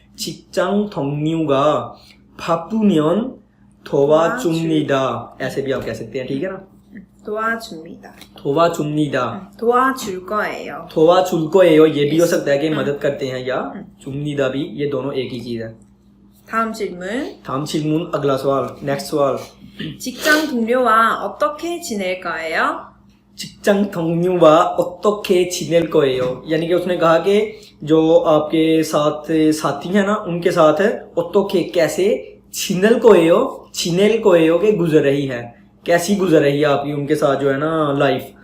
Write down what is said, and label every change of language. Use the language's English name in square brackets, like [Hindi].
[Korean] 직장 동료가 바쁘면 도와줍니다, [Hindi] ऐसे भी आप कह सकते हैं, ठीक है ना। [Korean] 도와줍니다. 도와줍니다, 도와줄 거예요. 도와줄 거예요, [Hindi] ये भी हो सकता है कि मदद करते हैं, या 줍니다 भी, ये दोनों एक ही चीज है। [Korean] 다음 질문. 다음 질문, [Hindi] अगला सवाल, नेक्स्ट सवाल। [Korean] 직장 동료와 어떻게 지낼 거예요? 직장 동료와 어떻게 지낼 거예요, [Hindi] यानी कि उसने कहा कि जो आपके साथ साथी हैं ना, उनके साथ [Korean] 어떻게 [Hindi] कैसे, [Korean] 지낼 거예요 [Hindi] के गुजर रही है, कैसी गुजर रही है आपकी उनके साथ जो है ना लाइफ।